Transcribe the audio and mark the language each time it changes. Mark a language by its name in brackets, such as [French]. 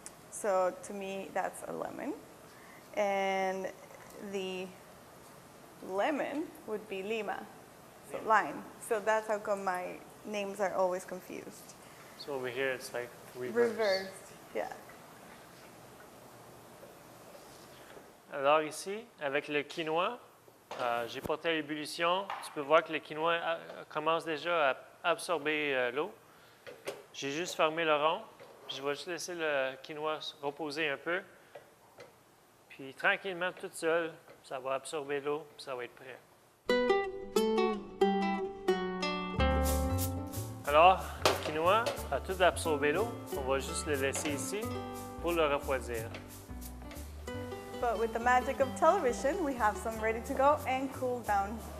[English] So to me, that's a lemon. And the lemon would be lima, so lime. So that's how come my names are always confused. So over here, it's like reverse. Reversed, yeah. [French] Alors ici, avec le quinoa, j'ai porté à l'ébullition. Tu peux voir que le quinoa commence déjà à absorber l'eau. J'ai juste fermé le rond. Puis je vais juste laisser le quinoa reposer un peu. Puis tranquillement, tout seul, ça va absorber l'eau, puis ça va être prêt. Alors, le quinoa a tout absorbé l'eau. On va juste le laisser ici pour le refroidir. [English] But with the magic of television, we have some ready to go and cool down.